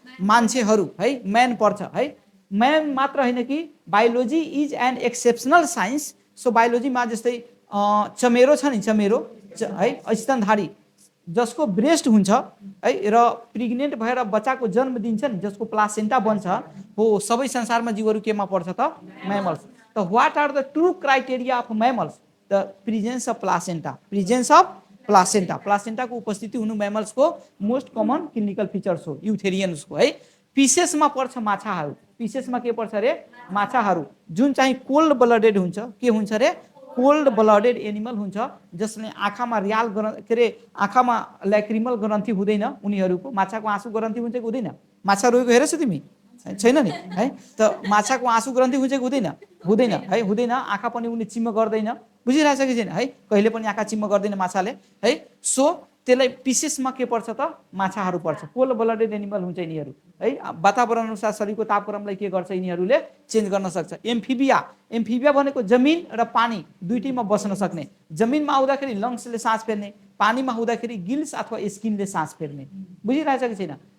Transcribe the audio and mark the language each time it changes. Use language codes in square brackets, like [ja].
[ne] मान्छेहरू है, मैन पर्छ है। मैन मात्र हैन कि [en] Biology is an exceptional science. [ne] So बायोलोजीमा जस्तै चमेरो छ नि, चमेरो है, स्तनधारी, जसको ब्रेस्ट हुन्छ है र प्रेग्नेन्ट भएर बच्चाको जन्म दिन्छ नि, जसको प्लासेन्टा बन्छ, हो सबै संसारमा जीवहरू केमा पर्छ त? [en] Mammals. त what are the true criteria of mammals? The presence of placenta, presence of placenta, [ne] प्लासेन्टाको उपस्थिति हुनु [en] मैमल्सको most common clinical features [ne] हो, युथेरियन्सको है। पिसेसमा पर्छ माछाहरू, पिसेसमा के पर्छ रे? माछाहरू, जुन चाहिँ कोल्ड ब्लडेड हुन्छ। के हुन्छ रे? कोल्ड ब्लडेड एनिमल हुन्छ, जसले आँखामा रियाल के अरे आँखामा ल्याक्रिमल ग्रन्थि हुँदैन उनीहरूको। माछाको आँसु ग्रन्थि हुन्छ कि हुँदैन? माछा रोएको हेरेछौ तिमी? छैन नि है। त माछाको आँसु ग्रन्थि हुन्छ कि हुँदैन? हुँदैन है, हुँदैन। आँखा पनि उनी चिम्म गर्दैन, बुझिरहेछ कि छैन है? कहिले पनि आँखा चिम्म गर्दैन माछाले है। सो त्यसलाई पिसेसमा के पर्छ त? माछाहरू पर्छ। कोल्ड ब्लडेड एनिमल हुन्छ यिनीहरू है। वातावरण अनुसार शरीरको तापक्रमलाई के गर्छ? यिनीहरूले चेन्ज गर्न सक्छ। एम्फिबिया, एम्फिबिया भनेको जमिन र पानी दुईटैमा बस्न सक्ने। जमिनमा आउँदाखेरि लङ्सले सास फेर्ने, पानीमा हुँदाखेरि गिल्स अथवा स्किनले सास फेर्ने, बुझिरहेछ कि छैन?